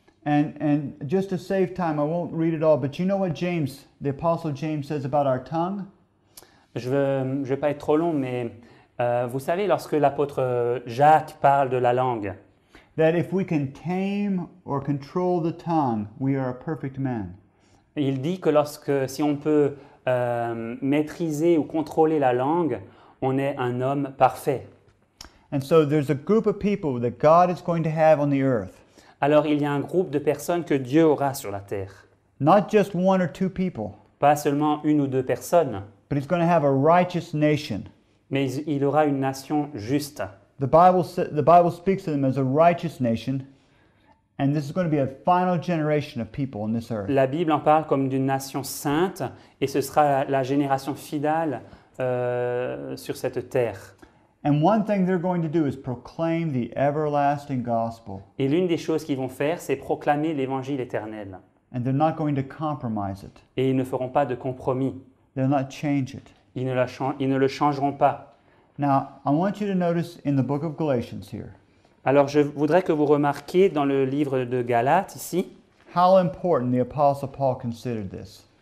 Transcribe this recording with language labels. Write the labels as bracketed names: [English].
[English] And just to save time, I won't read it all, but you know what James, the Apostle James, says about our tongue? [French] Je vais pas être trop long, mais vous savez, lorsque l'apôtre Jacques parle de la langue, [English] That if we can tame or control the tongue, we are a perfect man. [French] il dit que si on peut maîtriser ou contrôler la langue, on est un homme parfait. [English] And so there's a group of people that God is going to have on the earth. [French] Alors il y a un groupe de personnes que Dieu aura sur la terre. [English] Not just one or two people, [French] Pas seulement une ou deux personnes, [English] but He's going to have a righteous nation. [French] mais il aura une nation juste. [English] The Bible speaks of them as a righteous nation, and this is going to be a final generation of people on this earth. [French] La Bible en parle comme d'une nation sainte, et ce sera la génération fidèle sur cette terre. [English] And one thing they're going to do is proclaim the everlasting gospel, [French] Et l'une des choses qu'ils vont faire, c'est proclamer l'évangile éternel. [English] and they're not going to compromise it. [French] Et ils ne feront pas de compromis. [English] They'll not change it. [French] Ils ne le changeront pas. [English] Now, I want you to notice in the book of Galatians here [French] Alors je voudrais que vous remarquiez dans le livre de Galates ici, [English] how important the Apostle Paul considered this.